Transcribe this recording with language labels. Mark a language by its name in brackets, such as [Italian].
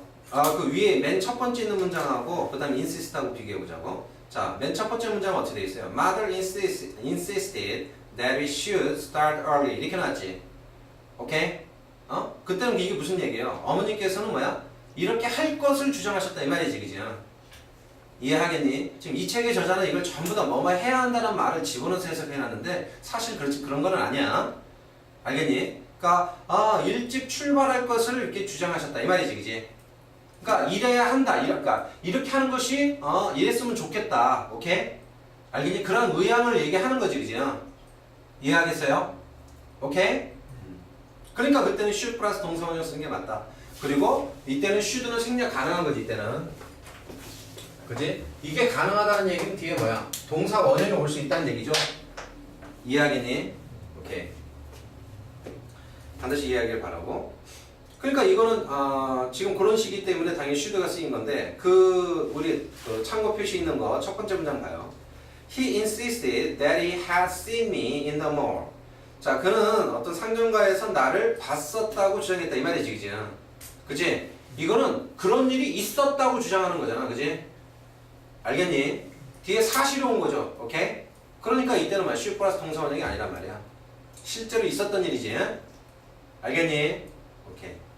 [Korean] 그 위에 맨 첫 번째 있는 문장하고 그 다음에 insist하고 비교해보자고. 자, 맨 첫 번째 문장은 어떻게 되어 있어요? [English] Mother insisted that we should start early. [Korean] 이렇게 나왔지. 오케이? 그때는 이게 무슨 얘기예요? 어머니께서는 뭐야? 이렇게 할 것을 주장하셨다 이 말이지, 그지? 이해하겠니? 지금 이 책의 저자는 이걸 전부 다 뭐뭐 해야 한다는 말을 집어넣어서 해석해놨는데 사실 그런 거는 아니야. 알겠니? 그러니까 일찍 출발할 것을 이렇게 주장하셨다 이 말이지, 그지? 그러니까 이래야 한다. 그러니까 이렇게 하는 것이 이랬으면 좋겠다. 오케이? 알겠니? 그런 의향을 얘기하는 거지, 그지? 이해하겠어요? 오케이? 그러니까 그때는 should 플러스 동사원형 쓰는 게 맞다. 그리고 이때는 should는 생략 가능한 거지, 이때는. 그지? 이게 가능하다는 얘기는 뒤에 뭐야? 동사 원형이 올 수 있다는 얘기죠? 이해하겠니? 오케이. 반드시 이해하길 바라고. 그러니까 이거는 지금 그런 시기 때문에 당연히 should가 쓰인 건데 우리 참고 표시 있는 거 첫 번째 문장 봐요. [English] He insisted that he had seen me in the mall. [Korean] 자, 그는 어떤 상점가에서 나를 봤었다고 주장했다 이 말이지, 그지? 그지? 이거는 그런 일이 있었다고 주장하는 거잖아, 그지? 알겠니? 뒤에 사실이 온 거죠, 오케이? 그러니까 이때는 뭐야? should 플러스 동사원형이 아니란 말이야. 실제로 있었던 일이지, 알겠니? 오케이.